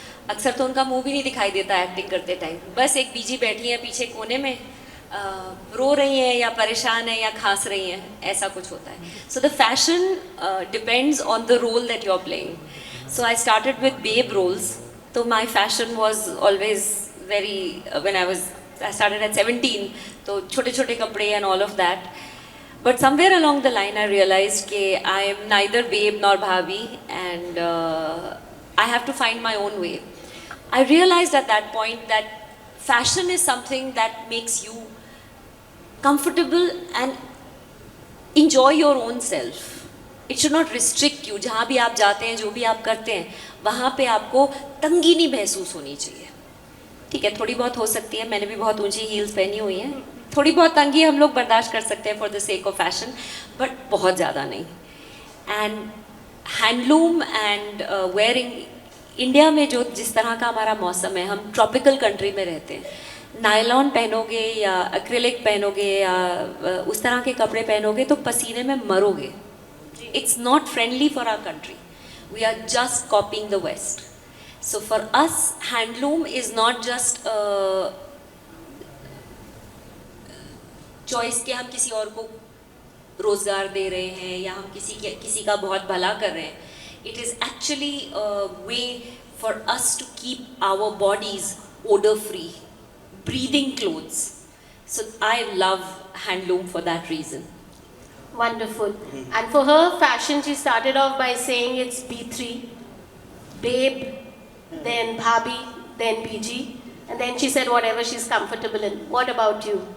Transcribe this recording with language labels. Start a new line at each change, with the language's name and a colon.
Hindi: अक्सर तो उनका मुंह भी नहीं दिखाई देता एक्टिंग करते टाइम, बस एक बीजी बैठी है पीछे कोने में, रो रही हैं या परेशान है या खांस रही हैं, ऐसा कुछ होता है.
English: So the fashion depends on the role that you are playing. So I started with babe roles. तो my fashion was always very, when I started at 17,
Hindi: तो छोटे छोटे कपड़े
English: And all of that. But somewhere along the line, I realized that I am neither babe nor bhabhi, and I have to find my own way. I realized at that point that fashion is something that makes you comfortable and enjoy your own self. It should not restrict you.
Hindi: जहाँ भी आप जाते हैं, जो भी आप करते हैं, वहाँ पे आपको तंगी नहीं महसूस होनी चाहिए. ठीक है, थोड़ी बहुत हो सकती है, मैंने भी बहुत ऊंची हील्स पहनी हुई हैं, थोड़ी बहुत तंगी हम लोग बर्दाश्त कर सकते हैं
English: for the sake of fashion, but बहुत
Hindi: ज़्यादा नहीं.
English: and handloom and wearing,
Hindi: India में जो जिस तरह का हमारा मौसम है, हम ट्रॉपिकल कंट्री में रहते हैं. नायलॉन पहनोगे या एक्रिलिक पहनोगे या उस तरह के कपड़े पहनोगे तो पसीने में मरोगे.
English: It's not friendly for our country. We are just copying the west. So for us handloom is not just choice
Hindi: के हम किसी और को रोज़गार दे रहे हैं या हम किसी का बहुत भला कर रहे हैं.
English: It is actually way for us to keep our bodies odour free, breathing clothes. So I love handloom for that reason. Wonderful. And for her fashion, she started off by saying it's B3, babe, then bhabhi, then BG, and then she said whatever she's comfortable in. What about you?